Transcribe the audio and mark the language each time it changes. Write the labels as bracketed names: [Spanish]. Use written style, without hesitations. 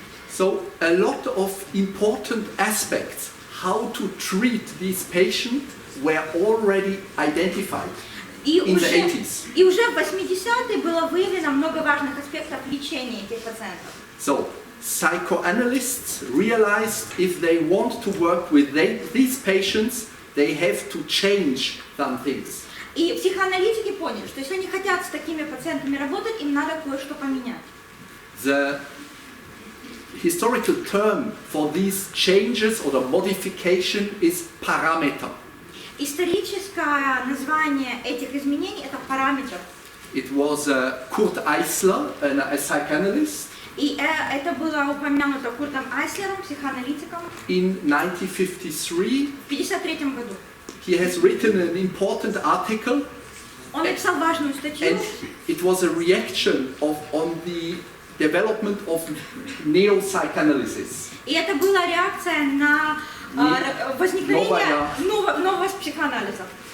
[English] So a lot of important aspects how to treat these patients were already identified in the 80s. [Russian] И уже в 80-е было выявлено много важных аспектов лечения этих пациентов. [English] So psychoanalysts realized if they want to work with these patients, they have to change some things. [Russian] И психоаналитики поняли, что если они хотят с такими пациентами работать, им надо кое-что поменять. [English] The historical term for these changes or the modification is parameter. [Russian] Историческое название этих изменений – это параметр. [English] It was Kurt Eisler, a psychoanalyst. [Russian] И это было упомянуто Куртом Айслером, психоаналитиком. [English] In 1953, [Russian] В 1953 году. [English] he has written an important article. [Russian] Он написал важную статью. [English] And it was a reaction on the development of neo-psychoanalysis. [Russian] И это была реакция на возникновение нового психоанализа.